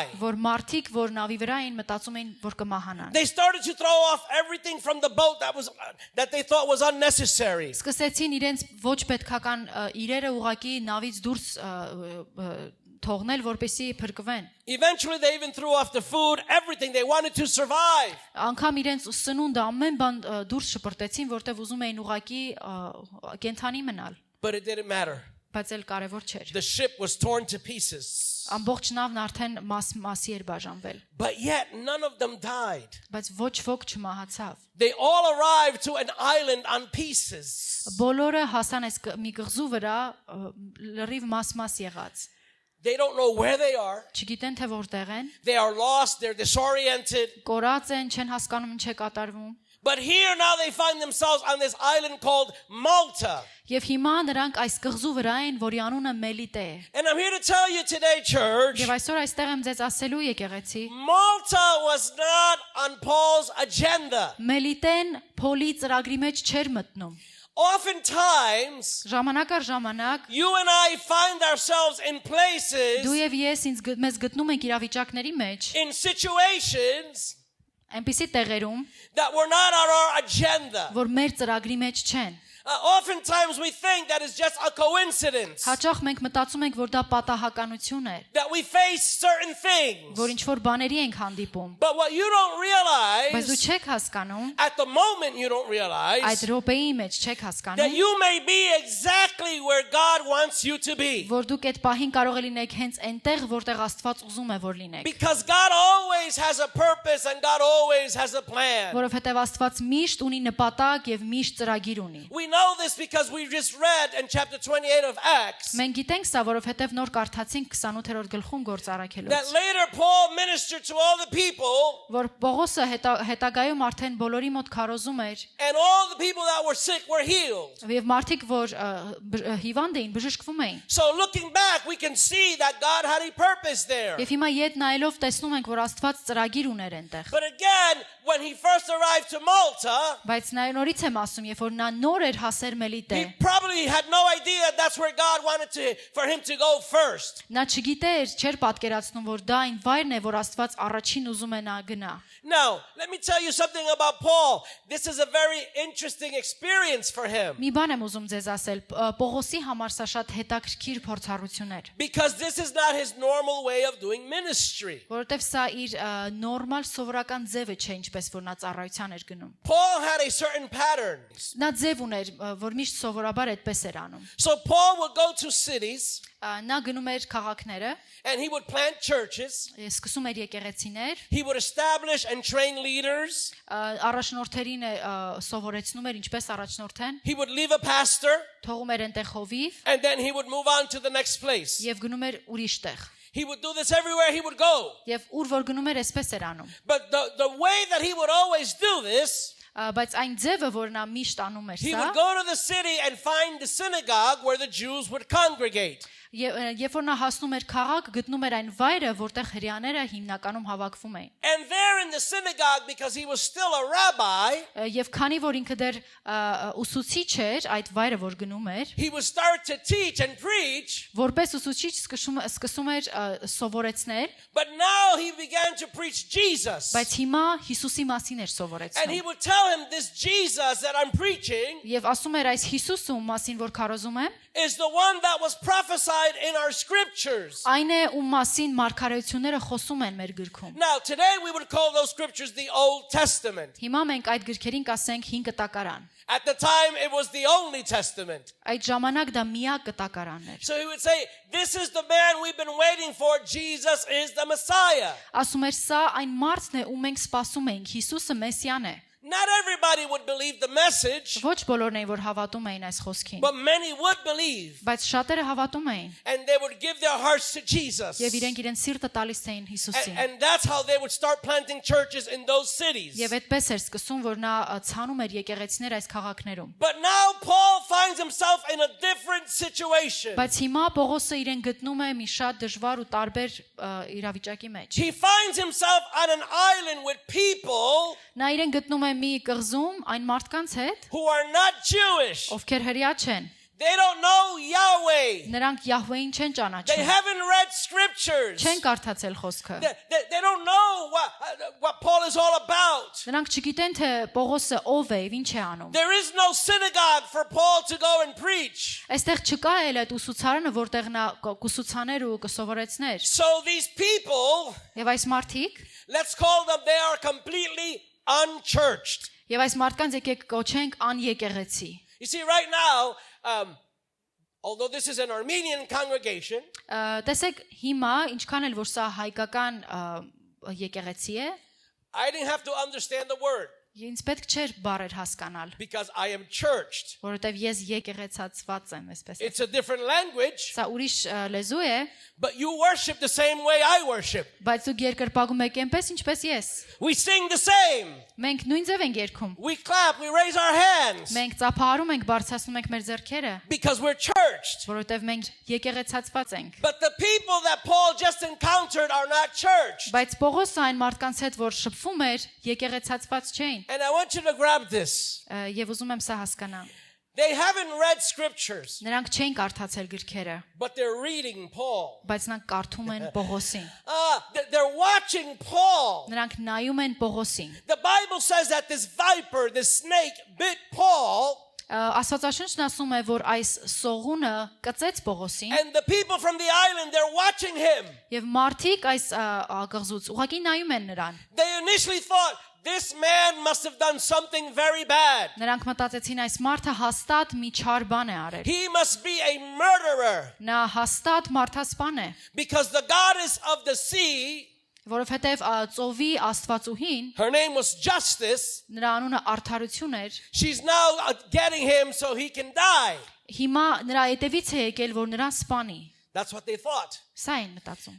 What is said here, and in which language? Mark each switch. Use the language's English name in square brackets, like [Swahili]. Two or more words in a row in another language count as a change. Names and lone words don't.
[Armenian] որ մարդիկ, որ նավի վրա էին, մտածում էին, որ կմահանան։ [English] They started to throw off everything from the boat that they thought was unnecessary. [Armenian] Սկսեցին իրենց ոչ պետքական իրերը ուղակի նավից դուրս թողնել, որպեսզի փրկվեն։ [English] Eventually, they even threw off the food, everything. They wanted to survive. [Armenian] Անկամ իրենց սնունդը ամեն բան դուրս շպրտեցին, որտեվ ուզում էին ուղակի կենթանի մնալ, [English] But it didn't matter. [Armenian] բայց էլ կարևոր չէր։ [English] The ship was torn to pieces. [Armenian] Ամբողջ նավն արդեն մասի էր բաժանվել, [English] But yet, none of them died. [Armenian] բայց ոչ ոք չմահացավ։ [English] They all arrived to an island on pieces. [Armenian] Բոլորը հասան այս մի կղզու վրա լրիվ մաս եղած։ [English] They don't know where they are. [Armenian] Չգիտեն թե որտեղ են, [English] They are lost. They're disoriented. [Armenian] կորած են, չեն հասկանում ինչ է կատարվում։ [English] But here now they find themselves on this island called Malta. [Armenian] Եվ հիմա նրանք այս կղզու վրա են, որի անունը Մելիտե է։ [English] And I'm here to tell you today, church, [Armenian] Եվ այսօր այստեղ եմ ձեզ ասելու եկեղեցի, [English] Malta was not on Paul's agenda. [Armenian] Մելիտեն Փոլի ծրագրի մեջ չէր մտնում։ [English] Oftentimes, [Armenian] Ժամանակ առ ժամանակ [English] you and I find ourselves in places, [Armenian] դու եւ ես մեզ գտնում ենք իրավիճակների մեջ, [English] in situations [Armenian] այնպիսի տեղերում, [English] that were not on our agenda. [Armenian] որ մեր ծրագրի մեջ չեն։ [English] Oftentimes we think that it's just a coincidence [Armenian] Հաճախ մենք մտածում ենք, որ դա պատահականություն է, [English] that we face certain things. [Armenian] որ ինչ որ բաների ենք հանդիպում։ [English] But what you don't [Armenian] Բայց դու [English] realize, [Armenian] չեք հասկանում, [English] at the moment you don't [Armenian] այդ [English] realize, [Armenian] րոպեի մեջ չեք [English] that [Armenian] հասկանում, [English] you may be exactly where God wants you to be. [Armenian] որ դուք այդ պահին կարող է լինեք հենց այնտեղ, որտեղ Աստված ուզում է, որ լինեք։ [English] Because God always has a purpose and God always has a plan. [Armenian] Որովհետև Աստված միշտ ունի նպատակ եւ միշտ ծրագիր ունի։ [English] We know this because we just read in chapter 28 of Acts [Armenian] Մենք գիտենք սա, որովհետև նոր կարդացինք 28-րդ գլխում գործ [English] that [Armenian] առաքելուց, [English] later Paul ministered to all the people, [Armenian] որ Պողոսը հետագայում արդեն բոլորի մոտ քարոզում էր, [English] and all the people that were sick were healed. [Armenian] եւ մարդիկ, որ հիվանդ էին, բժշկվում էին։ [English] So looking back, we can see that God had a purpose there. [Armenian] Եվ հիմա յետ նայելով տեսնում ենք, որ Աստված ծրագիր ուներ այնտեղ։ [English] But again, when he first arrived to Malta, [Armenian] Բայց նորից եմ ասում, երբ որ նա նոր էր հասել Մելիտե, [English] he probably had no idea that's where God wanted for him to go first. [Armenian] նա չգիտեր, չէր պատկերացնում, որ դա այն վայրն է, որ Աստված առաջին ուզում է նա գնա։ [English] Now, let me tell you something about Paul. This is a very interesting experience for him. [Armenian] Մի բան եմ ուզում ձեզ ասել, Պողոսի համար սա շատ հետաքրքիր փորձառություն էր, [English] Because this is not his normal way of doing ministry. [Armenian] որովհետև սա իր նորմալ սովորական ձևը չէ, ինչպես որ նա ծառայության էր գնում։ [English] Paul had a certain pattern. [Armenian] Նա ձև ուներ, որ միշտ սովորաբար այդպես էր անում։ [English] So Paul would go to cities [Armenian] Նա գնում էր քաղաքները, [English] and he would plant churches. [Armenian] սկսում էր եկեղեցիներ, [English] He would establish and train leaders. [Armenian] առաջնորդերին սովորեցնում էր ինչպես առաջնորդեն, [English] He would leave a pastor [Armenian] թողում էր այնտեղ հովիվ [English] and then he would move on to the next place. [Armenian] եւ գնում էր ուրիշ տեղ։ [English] He would do this everywhere he would go. [Armenian] Եվ ուր որ գնում էր, այսպես էր անում։ [English] But the way that he would always do this, [Armenian] Բայց այն ձևը, որ նա միշտ անում էր [English] he [Armenian] սա, [English] would go to the city and find the synagogue where the Jews would congregate. [Armenian] երբ որ նա հասնում էր քաղաք, գտնում էր այն վայրը, որտեղ հрьяաները հիմնականում հավաքվում էին։ [English] And there in the synagogue, because he was still a rabbi, [Armenian] Եվ քանի որ ինքը դեռ ուսուցիչ էր, այդ վայրը որ գնում էր, [English] he would start to teach and preach. [Armenian] որպես ուսուցիչ սկսում էր սովորեցնել, [English] But now he began to preach Jesus. [Armenian] բայց հիմա Հիսուսի մասին էր [English] And he [Armenian] սովորեցնում։ [English] would tell him, this Jesus that I'm preaching [Armenian] Եվ ասում էր այս Հիսուսը, ում մասին որ քարոզում եմ, [English] is the one that was prophesied in our scriptures. [Armenian] այն է, ում մասին մարգարեությունները խոսում են մեր գրքում։ [English] Now, today we would call those scriptures the Old Testament. [Armenian] Հիմա մենք այդ գրքերին կասենք 5 կտակարան։ [English] At the time, it was the only testament. [Armenian] Այդ ժամանակ դա միակ կտակարանն էր։ [English] So he would say, this is the man we've been waiting for. Jesus is the Messiah. [Armenian] Ասում էր սա այն մարդն է, ում մենք սպասում էինք, Հիսուսը Մեսիան է։ [English] Not everybody would believe the message, [Armenian] Ոչ բոլորն էին, որ հավատում էին այս խոսքին, [English] but many would believe. [Armenian] բայց շատերը հավատում էին [English] And they would give their hearts to Jesus. [Armenian] եւ իրենք իրենց սիրտը տալիս էին Հիսուսին։ [English] And that's how they would start planting churches in those cities. [Armenian] Եվ այդպես էր սկսում, որ նա ցանում էր եկեղեցիներ այս քաղաքներում։ [English] But now Paul finds himself in a different situation. [Armenian] Բայց հիմա Պողոսը իրեն գտնում է մի շատ դժվար ու տարբեր իրավիճակի մեջ։ [English] He finds himself on an island with people [Armenian] Նա իրեն գտնում է մի կղզում այն մարդկանց հետ, [English] who are not Jewish. [Armenian] ովքեր հրյա չեն։ [English] They don't know Yahweh. [Armenian] Նրանք Յահվեին չեն [English] They [Armenian] ճանաչում։ [English] haven't read scriptures. [Armenian] Չեն կարդացել խոսքը։ [English] They don't know what Paul is all about. [Armenian] Նրանք չգիտեն թե Պողոսը ով է, ինչ է անում։ [English] There is no synagogue for Paul to go and preach. [Armenian] Այստեղ չկա էլ այդ ուսուցարանը, որտեղ նա կուսուցաներ ու կսովորեցներ։ [English] So these people, [Armenian] Եվ այս մարդիկ, [English] let's call them, they are completely unchurched. [Armenian] եւ այս մարդկանց եկեք կոչենք անեկեղեցի։ [English] You see, right now, although this is an Armenian congregation, [Armenian] Տեսեք հիմա ինչքան էլ որ սա հայկական եկեղեցի է, [English] I didn't have to understand the word [Armenian] ինձ պետք չէր բառեր հասկանալ, [English] because I am churched. [Armenian] որովհետեւ ես եկեղեցացված եմ, այսպես։ [English] It's a different language, [Armenian] Սա ուրիշ լեզու է, [English] but you worship the same way I worship. [Armenian] բայց դուք երկրպագում եք այնպես ինչպես ես։ [English] We sing the same. [Armenian] Մենք նույն ձև ենք երգում։ [English] We clap, we raise our hands [Armenian] Մենք ծափահարում ենք, բարձրացնում ենք մեր ձեռքերը, [English] because we're churched. [Armenian] որովհետեւ մենք եկեղեցացված ենք։ [English] But the people that Paul just encountered are not churched. [Armenian] Բայց Պողոսը այն մարդկանց հետ, որ շփվում էր, եկեղեցացված չէին։ [English] And I want you to grab this. [Armenian] Եվ ուզում եմ սա հասկանալ։ [English] They haven't read scriptures, [Armenian] Նրանք չեն կարդացել գրքերը, [English] but they're reading Paul. [Armenian] բայց նրանք կարդում են Պողոսին։ [English] They're watching Paul. [Armenian] Նրանք նայում են Պողոսին։ [English] The Bible says that this viper, this snake, bit Paul, [Armenian] Աստվածաշունչն ասում է, որ այս սողունը կծեց Պողոսին, [English] and the people from the island, they're watching him. [Armenian] եւ մարդիկ այս աղղզուց ուղղակի նայում են նրան։ [English] They initially thought, this man must have done something very bad. [Armenian] Նրանք մտածեցին այս մարդը հաստատ մի չար բան է արել։ [English] He must be a murderer, [Armenian] Նա հաստատ մարդասպան է, [English] because the goddess of the sea, [Armenian] որովհետեւ ծովի աստվածուհին, [English] her name was Justice, [Armenian] նրա անունը արդարություն էր, [English] she's now getting him so he can die. [Armenian] հիմա նրա հետևից է եկել, որ նրան սպանի։ [English] That's what they thought. [Armenian] Սա են մտածում։